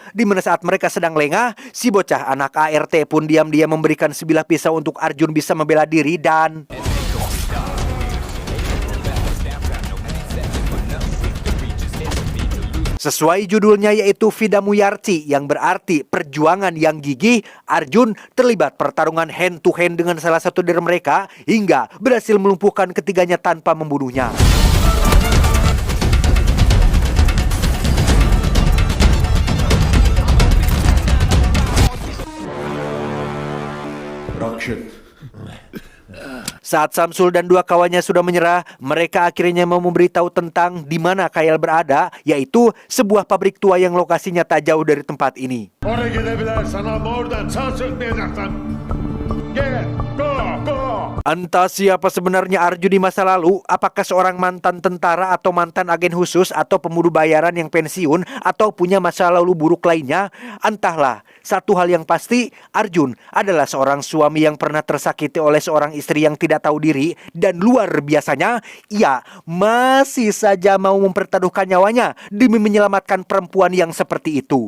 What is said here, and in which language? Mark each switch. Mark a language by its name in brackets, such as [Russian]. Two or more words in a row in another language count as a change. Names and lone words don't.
[Indonesian] Di mana saat mereka sedang lengah, si bocah anak ART pun diam-diam memberikan sebilah pisau untuk Arjun bisa membela diri. Dan sesuai judulnya, yaitu Vidamuyarti, yang berarti perjuangan yang gigih, Arjun terlibat pertarungan [English] hand to hand [Indonesian] dengan salah satu dari mereka hingga berhasil melumpuhkan ketiganya tanpa membunuhnya. Saat Samsul dan dua kawannya sudah menyerah, mereka akhirnya mau memberitahu tentang di mana Kayal berada, yaitu sebuah pabrik tua yang lokasinya tak jauh dari tempat ini. [Turkish] Oraya gidebilirsen ama oradan sağ çıkmayacaksın. Gel, [English] go. [Indonesian] Entah siapa sebenarnya Arjun di masa lalu, apakah seorang mantan tentara atau mantan agen khusus atau pembunuh bayaran yang pensiun atau punya masa lalu buruk lainnya, entahlah. Satu hal yang pasti, Arjun adalah seorang suami yang pernah tersakiti oleh seorang istri yang tidak tahu diri, dan luar biasanya, ia masih saja mau mempertaruhkan nyawanya demi menyelamatkan perempuan yang seperti itu.